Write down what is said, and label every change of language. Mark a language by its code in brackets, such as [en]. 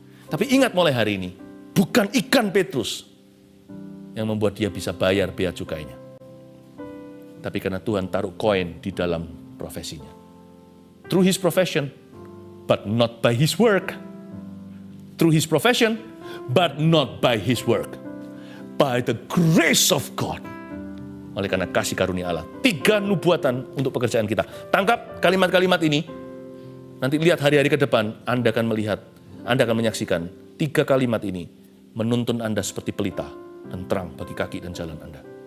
[id] Tapi ingat mulai hari ini, bukan ikan Petrus yang membuat dia bisa bayar bea cukainya. Tapi karena Tuhan taruh koin di dalam profesinya. [en] Through his profession, but not by his work. Through his profession, but not by his work. By the grace of God. [id] Oleh karena kasih karunia Allah. 3 nubuatan untuk pekerjaan kita. Tangkap kalimat-kalimat ini. Nanti lihat hari-hari ke depan, Anda akan melihat, Anda akan menyaksikan 3 kalimat ini menuntun Anda seperti pelita dan terang bagi kaki dan jalan Anda.